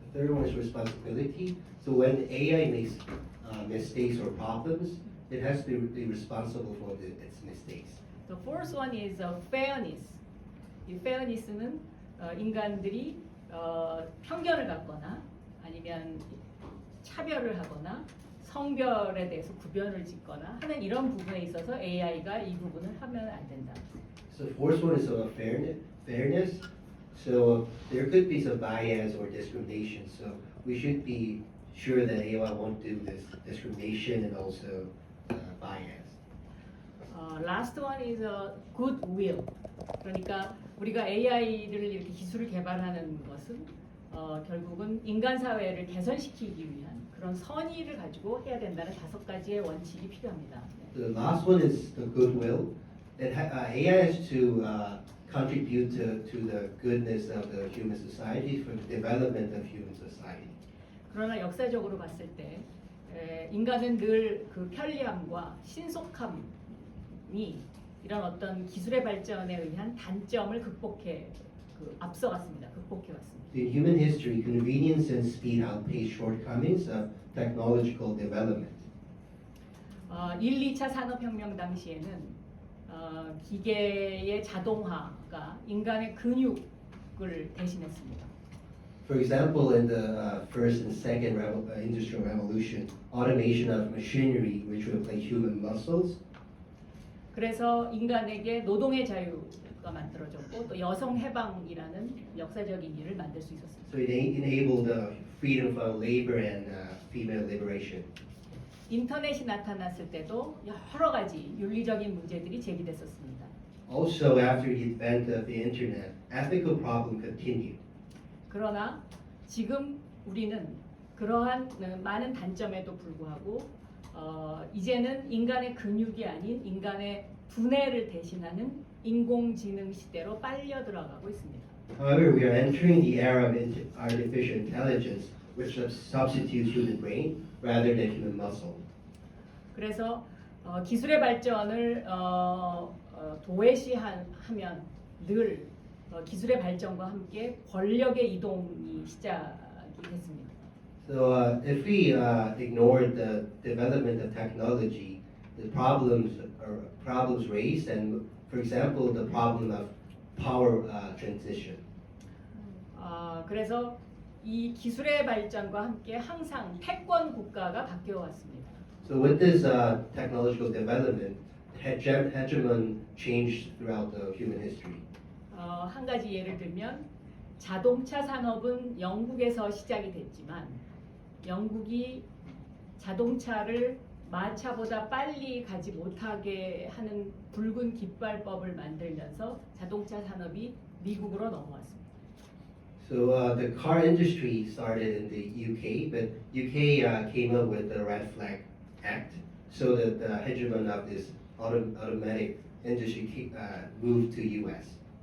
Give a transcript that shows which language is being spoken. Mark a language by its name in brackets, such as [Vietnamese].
[English] The third one is responsibility. So when AI makes mistakes or problems, it has to be responsible for its mistakes. The fourth one is fairness. [Korean] 이 fairness는 인간들이 편견을 갖거나 아니면 차별을 하거나 성별에 대해서 구별을 짓거나 하는 이런 부분에 있어서 AI가 이 부분을 하면 안 된다. [English] So the fourth one is about fairness. So there could be some bias or discrimination. So we should be sure that AI won't do this discrimination and also bias. Last one is goodwill. [Korean] 그러니까 우리가 AI를 이렇게 기술을 개발하는 것은 결국은 인간 사회를 개선시키기 위한 그런 선의를 가지고 해야 된다는 5가지의 원칙이 필요합니다. [English] The last one is the goodwill. AI has to contribute to the goodness of the human society for the development of human society. [Korean] 그러나 역사적으로 봤을 때 인간은 늘 그 편리함과 신속함이 이런 어떤 기술의 발전에 의한 단점을 앞서갔습니다. 극복해왔습니다. [English] In human history, convenience and speed outpace shortcomings of technological development. [Korean] 1, 2차 산업혁명 당시에는 기계의 자동화가 인간의 근육을 대신했습니다. [English] For example, in the first and second industrial revolution, automation of machinery which replaced human muscles. [Korean] 그래서 인간에게 노동의 자유가 만들어졌고 또 여성 해방이라는 역사적인 일을 만들 수 있었습니다. [English] So it enabled freedom from labor and female liberation. [Korean] 인터넷이 나타났을 때도 여러 가지 윤리적인 문제들이 제기됐었습니다. [English] Also, after the advent of the internet, ethical problems continued. [Korean] 그러나 지금 우리는 그러한 많은 단점에도 불구하고 이제는 인간의 근육이 아닌 인간의 두뇌를 대신하는 인공지능 시대로 빨려 들어가고 있습니다. [English] However, we are entering the era of artificial intelligence which substitutes human brain rather than human muscle. [Korean] 그래서 기술의 발전을 도외시하면 늘 기술의 발전과 함께 권력의 이동이 시작이 됐습니다. [English] So if we ignore the development of technology, the problems raised, and for example, the problem of power transition. [Korean] 그래서 이 기술의 발전과 함께 항상 패권 국가가 바뀌어 왔습니다. [English] So with this technological development, hegemon changed throughout the human history. [Korean] 한 가지 예를 들면 자동차 산업은 영국에서 시작이 됐지만 영국이 자동차를 마차보다 빨리 가지 못하게 하는 붉은 깃발법을 만들면서 자동차 산업이 미국으로 넘어왔습니다. [English] So the car industry started in the UK, but UK came up with the Red Flag Act, so that the hegemon of this automatic industry moved to US.